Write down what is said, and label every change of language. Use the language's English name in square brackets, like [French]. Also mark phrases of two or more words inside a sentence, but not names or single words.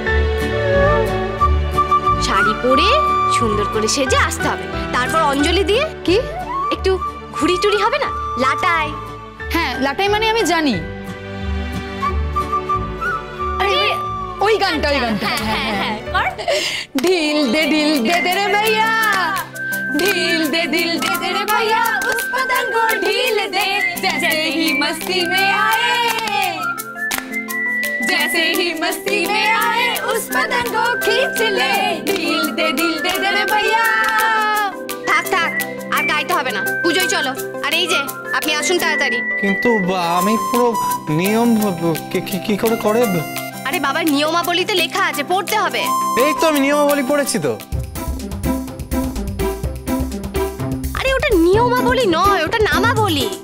[Bangla] শাড়ি পরে সুন্দর করে সেজে আসতে হবে, তারপর অঞ্জলি দিয়ে কি একটু ঘুড়ি টুড়ি হবে না, লাটাই। হ্যাঁ, লাটাই মানে আমি জানি। আরে ওই গানটা, ওই গানটা। [Hindi] ढील दे दे रे भैया, ढील दे दे रे भैया, उस पतंग को ढील दे, जैसे ही मस्ती में आए, जैसे ही मस्ती में आए, उस पतंग को खींच ले, ढील दे रे भैया। [Bangla] থাক থাক, আর গাইতে হবে না, পুজোয় চলো। আর এই যে আপনি আসুন তাড়াতাড়ি। কিন্তু আমি পুরো নিয়ম কি করে করে? আরে বাবা, নিয়মাবলীতে লেখা আছে, পড়তে হবে। এই তো আমি নিয়মাবলী পড়েছি তো। আরে ওটা নিয়মাবলী নয়, ওটা নামাবলী।